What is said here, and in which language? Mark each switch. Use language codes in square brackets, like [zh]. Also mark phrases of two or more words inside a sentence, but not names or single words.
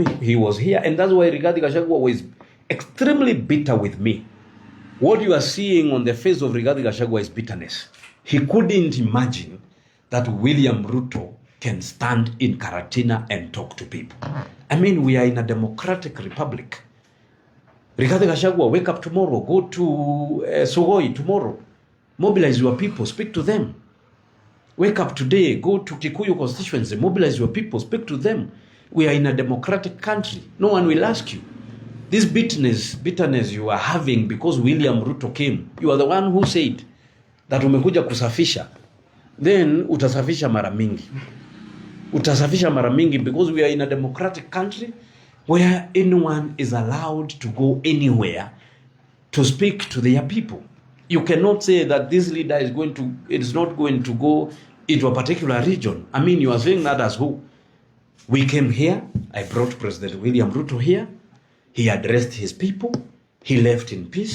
[en] He was here, and that's why Rigathi Gachagua was extremely bitter with me. What you are seeing on the face of Rigathi Gachagua is bitterness. He couldn't imagine that William Ruto can stand in Karatina and talk to people. I mean, we are in a democratic republic. Rigathi Gachagua, wake up tomorrow, go to Sugoi tomorrow, mobilize your people, speak to them. Wake up today, go to Kikuyu constituency, mobilize your people, speak to them. We are in a democratic country. No one will ask you. This bitterness you are having because William Ruto came, you are the one who said that [sw] umekuja kusafisha. Then utasafisha mara mingi. Utasafisha mara mingi [en] because we are in a democratic country where anyone is allowed to go anywhere to speak to their people. You cannot say that this leader is not going to go into a particular region. I mean, you are saying that as who? We came here, I brought President William Ruto here, he addressed his people, he left in peace.